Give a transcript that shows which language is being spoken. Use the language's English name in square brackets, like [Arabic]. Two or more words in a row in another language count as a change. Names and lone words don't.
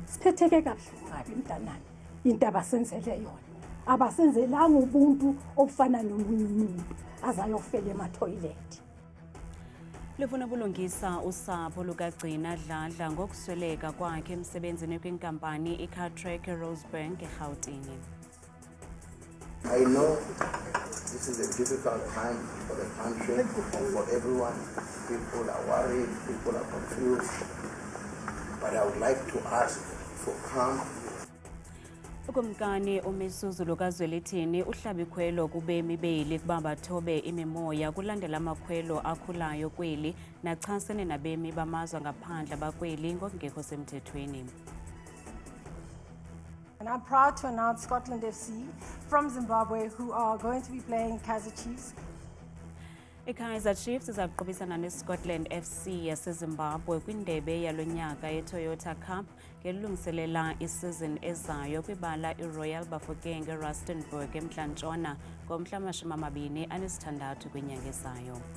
[Zulu] Siphetheke kabuhlungu kabi mntanami into abasenzele yona. Abasenzelanga ubuntu obufana nomunye umuntu azayofela emathoyilethi. [Xhosa] Lufuna ukulungisa usapho lukagcina Dladla ngokusweleka kwakhe emsebenzini kwinkampani iCartrack eRosebank eGauteng. [English] I know this is a difficult time for the country and for everyone. People are worried, people are confused. But I would like to ask for calm. [Xhosa] Ukumkani uMisuzu lukaZwelithini uhlaba ikhwelo kubemi beli kuba bathobe imimoya kulandela amakhwelo akhulayo kweli nachasene nabemi bamazwe ngaphandle bakweli ngokungekho semthethweni. [English] And I'm proud to announce Scotland FC from Zimbabwe who are going to be playing Kaizer Chiefs. [Xhosa] iKaizer Chiefs izaqhubisana neScotland FC yaseZimbabwe kwindebe yalonyaka yeToyota Cup ngelungiselela isizini ezayo kwibala iRoyal Bafokeng eRustenburg eMntla-Ntshona ngomhla wama-26 kwinyanga ezayo.